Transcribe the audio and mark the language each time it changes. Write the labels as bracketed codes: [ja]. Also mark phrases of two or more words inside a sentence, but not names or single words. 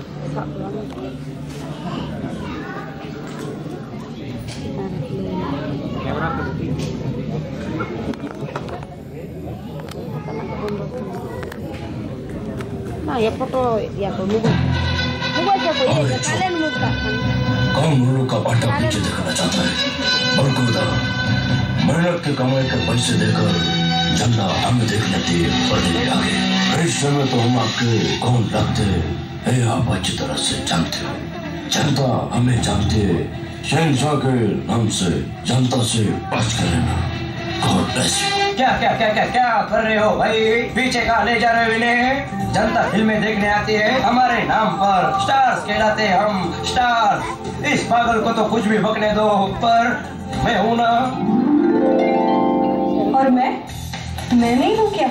[id] Nah, ya foto ya pemuda. Muka siapa ya? Kalian muda. [hi] कौन मुल्क का पट्टा पीछे दिखाना चाहता है? बरकूदा मेहनत के कमाई के पैसे देकर जनता हमें देख लेती है बढ़ने आगे। इस समय तो हम आपके कौन लगते हैं आप अच्छी तरह से जानते हो। जनता हमें जानती है। शहंशाह के नाम से जनता से बच कर रहना। [en] God bless you। [hi] क्या क्या क्या क्या क्या कर रहे हो भाई? पीछे कहाँ ले जा रहे हो इन्हें? जनता फिल्में देखने आती है हमारे नाम पर। स्टार्स कहलाते हैं हम, स्टार। इस पागल को तो कुछ भी बकने दो, पर मैं हूँ ना। और मैं नहीं हूँ क्या?